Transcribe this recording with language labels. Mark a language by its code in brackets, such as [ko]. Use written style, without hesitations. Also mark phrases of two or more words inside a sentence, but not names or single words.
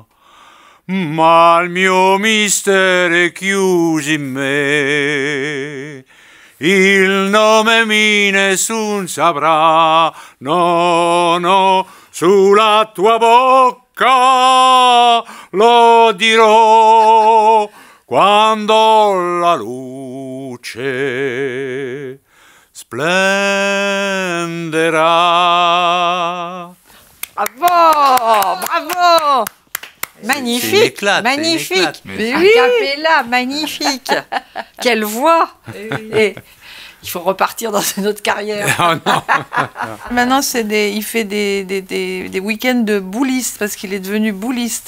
[it] Ma il mio mistero è chiuso in me, il nome mi nessun saprà, no, sulla tua bocca lo dirò, quando la luce splenderà. Bravo! [fr] Magnifique, magnifique. Mais oui. Capella, magnifique. Quelle voix. Et il faut repartir dans une autre carrière. Oh non. Maintenant, il fait des week-ends de bouliste parce qu'il est devenu bouliste.